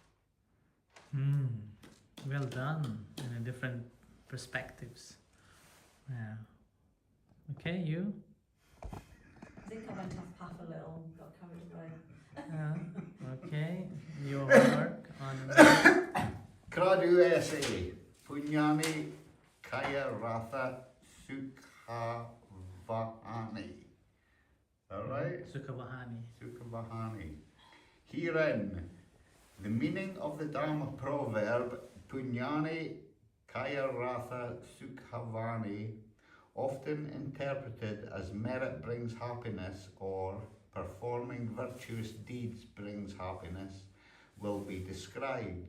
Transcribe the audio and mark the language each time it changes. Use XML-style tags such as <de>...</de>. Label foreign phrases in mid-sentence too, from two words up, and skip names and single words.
<en>Well done, in different perspectives. Yeah. Okay, you? I think I went off path a little and got carried away. Okay, your homework on Kradu essay.</en> <pi>Punyani Kaya Ratha Sukhavahani.</pi> <en>Alright? Sukhavahani. Sukhavahani. Herein, the meaning of the Dharma proverb</en> <pi>Punyani Kaya Ratha Sukhavani,</pi> <en>often interpreted as merit brings happiness or performing virtuous deeds brings happiness, will be described.</en>